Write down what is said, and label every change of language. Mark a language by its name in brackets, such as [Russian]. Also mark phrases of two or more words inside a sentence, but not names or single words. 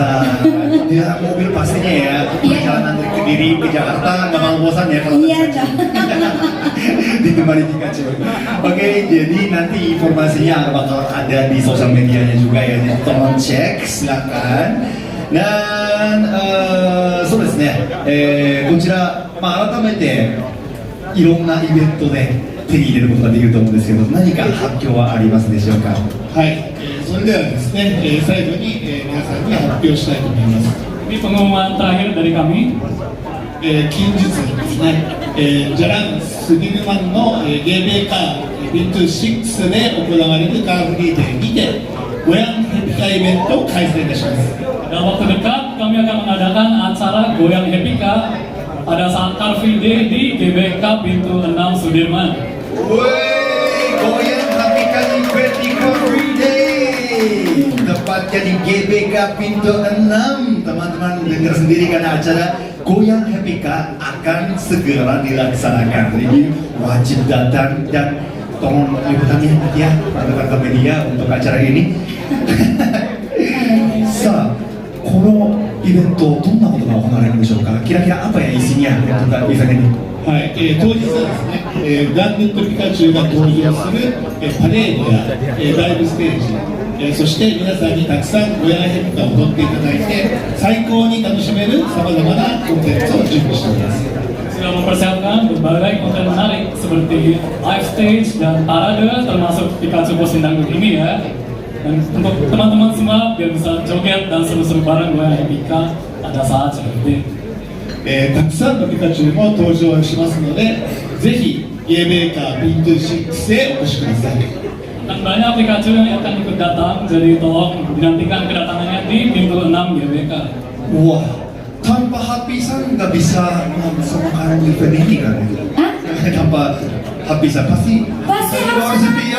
[Indonesian] Di dalam mobil pastinya ya, perjalanan dari Kediri ke Jakarta nggak mau bosan ya kalau Iya, dah. ditemani Pikachu. Oke, jadi nanti informasinya bakal ada di sosial medianya juga ya, jadi tolong cek, silakan. [Japanese] Dan そうですね、こちら、改めていろんなイベントで手に入れることができると思うんですけど、何か発表はありますでしょうか。はい、それではですね、最後に、皆さんに発表したいと思います。 [Indonesian] Ini pengumuman terakhir dari kami. [Japanese] 近日ですね、ジャランスギルマンの、ゲーベーカービントゥ6で行われるカーフリーデーにてゴヤンヘピカイベントを開催いたします。 [Indonesian] Dalam waktu dekat, kami akan mengadakan acara Goyang Hepika pada saat Car Free Day di GBK Pintu 6 Sudirman. Woi, Goyang Hepika Event di Car Free Day, tepatnya di GBK Pintu 6. Teman-teman dengar sendiri karena acara Goyang Hepika akan segera dilaksanakan. Jadi wajib datang dan tolong liputannya ya, rekan-rekan media untuk acara ini. [Japanese] さあ、このイベントどんなことが行われるんでしょうか。 [Indonesian] kira-kira apa ya isinya untuk event ini? [Japanese] はい、当日はですね、ガンネットピカチュウが登場する、パレードや、ライブステージ、そして皆さんにたくさんゴヤンヘピカを踊っていただいて最高に楽しめるさまざまなコンテンツを準備しております。 [Indonesian] Sudah mempersiapkan berbagai konten menarik seperti [English] live stage [Indonesian] dan parade termasuk Pikachu Bosin Dangdut ini ya. Dan untuk teman-teman semua biar bisa joget dan seru-seru bareng Goyang Hepika pada saat seperti ini. [Japanese] たくさんのピカチュウも登場しますのでぜひゲーベーカーピント6へお越しください。 [Indonesian] Dan banyak Pikachu yang akan ikut datang, jadi tolong dinantikan kedatangannya di pintu 6 GBK. Wah, tanpa Happy San nggak bisa melaksanakan event ini kan? Hah? Tanpa Happy San pasti harus setia